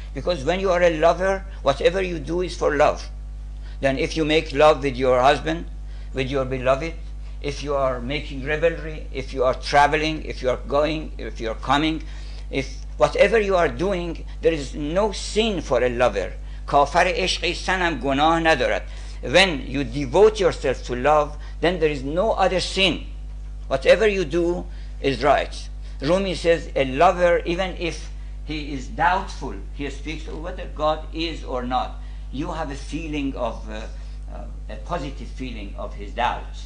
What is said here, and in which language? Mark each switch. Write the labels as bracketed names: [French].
[English] Because when you are a lover, whatever you do is for love. Then if you make love with your husband, with your beloved, if you are making revelry, if you are traveling, if you are going, if you are coming, if whatever you are doing, there is no sin for a lover. [Persian] کافر عشقی سنم گناه ندارد. [English] When you devote yourself to love, then there is no other sin. Whatever you do is right. Rumi says a lover, even if he is doubtful, he speaks of whether God is or not, you have a feeling of a positive feeling of his doubt.